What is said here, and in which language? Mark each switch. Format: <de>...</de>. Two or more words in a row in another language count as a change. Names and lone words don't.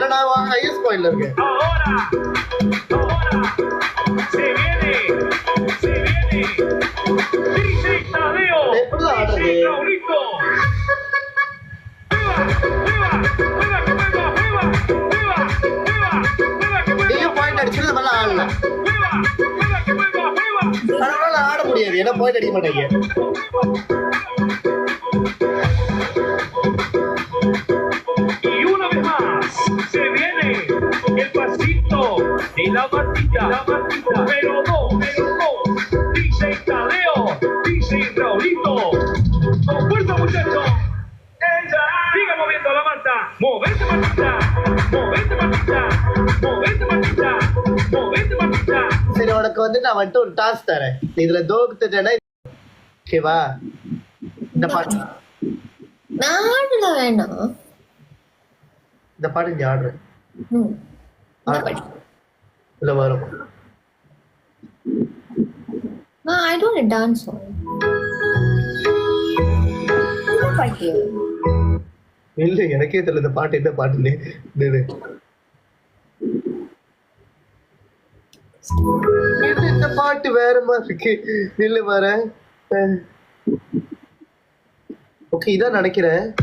<ta>ஏன்னா நான் ஐஎஸ் பாயிண்ட்ல இருக்கேன். எப்படிதான் ஆடுறது? நீங்க பாயிண்ட் அடிச்சுட்டு மேல ஆடல. அதனால ஆட முடியாது. ஏன்னா பாயிண்ட் அடிக்க மாட்டேங்க.</ta> <es>Y una vez más se viene el pasito Damasita, pero no, DJ Taleo, DJ Raulito. Con fuerza, muchachos. Siga moviendo la manta. Movete, Martita. Movete, Martita. Movete, Martita. Movete, Martita.</es> <ta>சரி உனக்கு வந்து நான் வந்துட்டு ஒரு டாஸ்க் தரேன், இதுல தோத்துட்டேன்னா ஓகேவா? இந்த பாட்டு நான் ஆடல வேணாம். இந்த பாட்டு நீ ஆடுற ம். இந்த பாட்டு. இல்ல வரும்.</ta> <en>I don't dance song.</en> <ta>இந்த பாட்டு. இல்ல எனக்கே தெரியல இந்த பாட்டு என்ன பாட்டுன்னு. நில்லு. இந்த பாட்டு வேற மாதிரி இருக்கு. நில்லு வரேன். ஓகே இதான் நினைக்கிறேன்.</ta>